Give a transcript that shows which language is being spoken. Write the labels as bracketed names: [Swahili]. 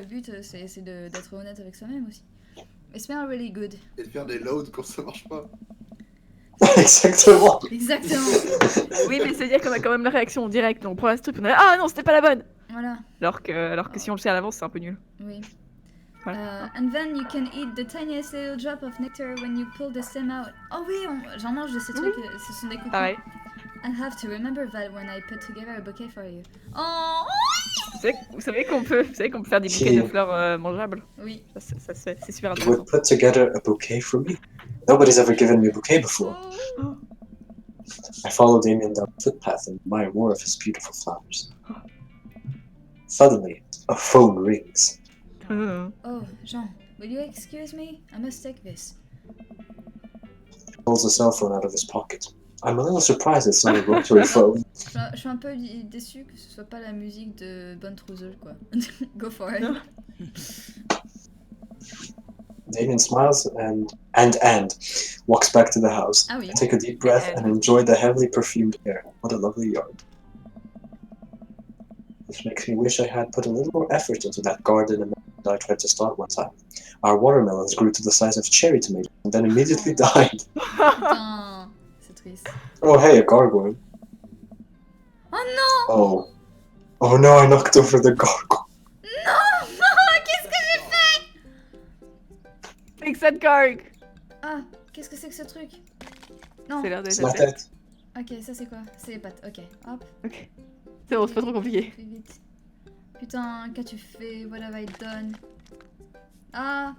[French] Le but, c'est d'être honnête avec soi-même aussi. [English] It smells really good. [French] Et de faire des loads quand ça marche pas. Exactement. Exactement. Oui, mais c'est-à-dire qu'on a quand même la réaction en direct. On prend la strip, on est là, ah non, c'était pas la bonne. Voilà, Alors que si on le sait à l'avance, c'est un peu nul. oui. Voilà. [English] And then you can eat the tiniest little drop of nectar when you pull the stem out. [French] Oh oui, j'en mange de ces trucs, ce sont des cookies. Pareil. [English] I have to remember that when I put together a bouquet for you. Oh [French] Vous savez qu'on peut faire des bouquets de fleurs mangeables. oui. Ça se fait, c'est super [English] You [French] intéressant. [English] would put together a bouquet for me. Nobody's ever given me a bouquet before. Oh. I follow Damien down the footpath and admire more of his beautiful flowers. Suddenly, a phone rings. Oh, Jean, will you excuse me? I must take this. He pulls a cell phone out of his pocket. I'm a little surprised it's not a rotary phone. [French] Je suis un peu déçue que ce soit pas la musique de Bonne Trouseuse, quoi. [English] Go for it. Damien smiles and walks back to the house. [French] Ah oui. [English] I take a deep breath and enjoy the heavily perfumed air. What a lovely yard. This makes me wish I had put a little more effort into that garden I tried to start one time. Our watermelons grew to the size of cherry tomatoes and then immediately died. [French] Putain, c'est triste. [English] Oh hey, a gargoyle. [French] Oh non! Oh. [English] Oh no, I knocked over the gargoyle. [French] Non! Qu'est-ce que j'ai fait? [English] Fix that garg. Ah, [French] Qu'est-ce que c'est que ce truc? Non. C'est l'air d'être C'est la ma tête. tête. Ok, ça c'est quoi? C'est les pattes. Ok, hop. Ok. C'est bon, c'est pas trop compliqué. Fais vite. Putain, qu'as-tu fait? [English] What have I done? [French] Ah!